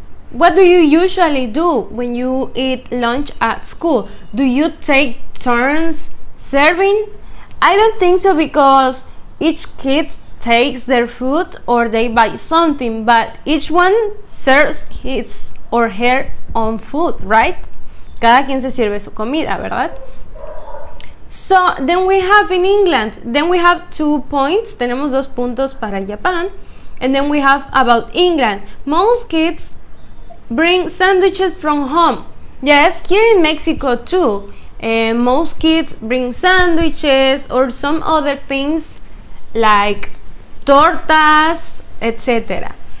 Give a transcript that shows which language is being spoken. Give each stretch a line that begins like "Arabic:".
English: What do you usually do when you eat lunch at school? Do you take turns serving? I don't think so, because each kid takes their food or they buy something, but each one serves his or her own food, right?
Spanish: Cada quien se sirve su comida, ¿verdad?
English: So then we have in England, then we have 2 points,
Spanish: tenemos 2 puntos para
English: Japan, and then we have about England. Most kids bring sandwiches from home. Yes, here in Mexico too. Most kids bring sandwiches or some other things like tortas, etc.